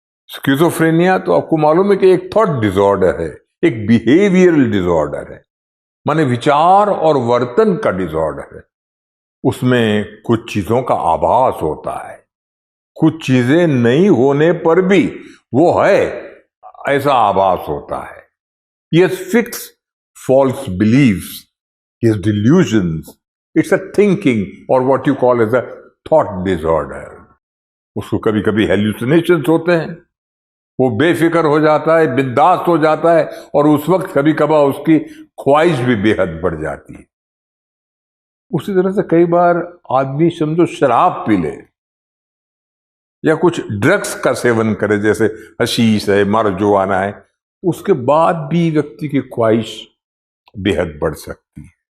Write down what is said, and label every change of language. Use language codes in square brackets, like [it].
[hi] Schizophrenia तो आपको मालूम है कि एक थॉट डिसऑर्डर है, एक बिहेवियरल डिसऑर्डर है, माने विचार और वर्तन का डिसऑर्डर है। उसमें कुछ चीजों का आभास होता है, कुछ चीजें नहीं होने पर भी वो है ऐसा आभास होता है। ये [en] Fix false beliefs, his delusions, it's a thinking or what you call as a thought disorder. [hi] उसको कभी कभी hallucinations होते हैं, वो बेफिक्र हो जाता है, बिंदास हो जाता है, और उस वक्त कभी कभार उसकी ख्वाहिश भी बेहद बढ़ जाती है। उसी तरह से कई बार आदमी समझो शराब पी ले या कुछ ड्रग्स का सेवन करे, जैसे हशीश है, मारिजुआना है, उसके बाद भी व्यक्ति की ख्वाहिश बेहद बढ़ सकती है।